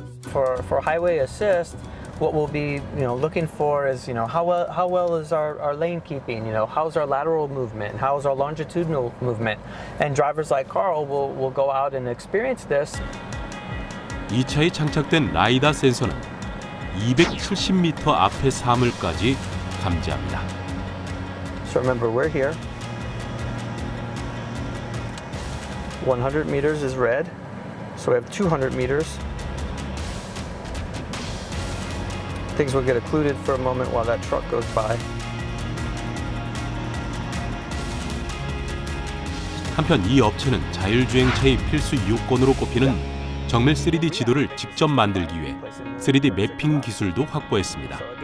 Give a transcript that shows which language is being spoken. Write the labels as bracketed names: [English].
[English] For highway assist, what we'll be looking for is how well is our lane keeping, how's our lateral movement, how's our longitudinal movement, and drivers like Carl will go out and experience this. [Korean] 이 차에 장착된 라이다 센서는 270m 앞의 사물까지 감지합니다. [English] So remember, we're here. 100 meters is red, so we have 200 meters. Things will get occluded for a moment while that truck goes by. [Korean] 한편 이 업체는 자율주행차의 필수 요건으로 꼽히는 정밀 3D 지도를 직접 만들기 위해 3D 매핑 기술도 확보했습니다.